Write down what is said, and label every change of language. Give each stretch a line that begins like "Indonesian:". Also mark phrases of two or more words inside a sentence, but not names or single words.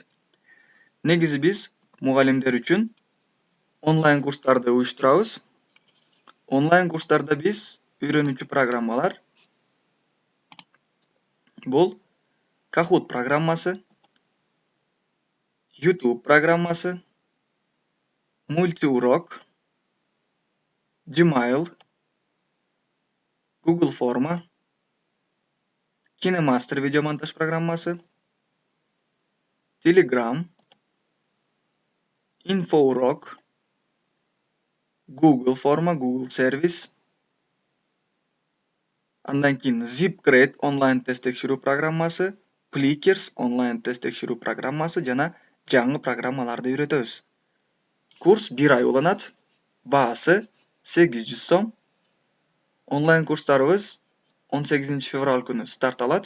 Kyrgyz: Негизи биз мугалимдер үчүн онлайн курстарды уюштурабыз. Онлайн курстарда биз үйрөнүүчү программалар бул Kahoot программасы, YouTube программасы, Multiurok, Gmail, Google Forma, KineMaster video montaj программасы, Telegram, InfoUrok, Google Forma, Google Service, андан кийин ZipGrade онлайн тест текшерүү программасы, Plickers онлайн тест текшерүү программасы жана жаңы программаларды үйрөтөбүз. Курс 1 ай уланат. Баасы 800 сом. Онлайн курстарыбыз 18 февраль күнү старт алат.